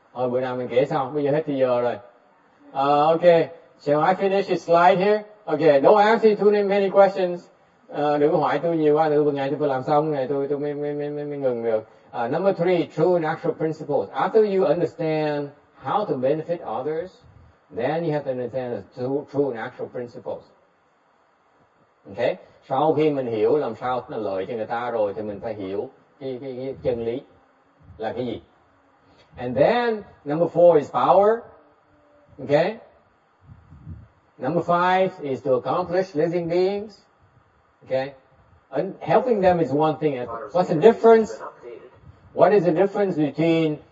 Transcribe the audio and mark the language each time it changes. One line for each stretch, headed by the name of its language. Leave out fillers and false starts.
Vietnamese: Bữa nào mình kể xong, bây giờ hết thì giờ rồi.
English: Okay. Shall I finish the slide here? Okay. Don't ask me too many questions.
Vietnamese: Đừng có hỏi tôi nhiều quá, từ ngày tôi làm xong ngày tôi mới ngừng được.
English: Number 3, true and actual principles. After you understand how to benefit others, then you have to understand the true and actual principles. Okay?
Vietnamese: Sau khi mình hiểu làm sao nó lợi cho người ta rồi thì mình phải hiểu cái chân lý là cái gì.
English: And then number 4 is power. Okay? Number 5 is to accomplish living beings. Okay? And helping them is one thing. What's the difference? What is the difference between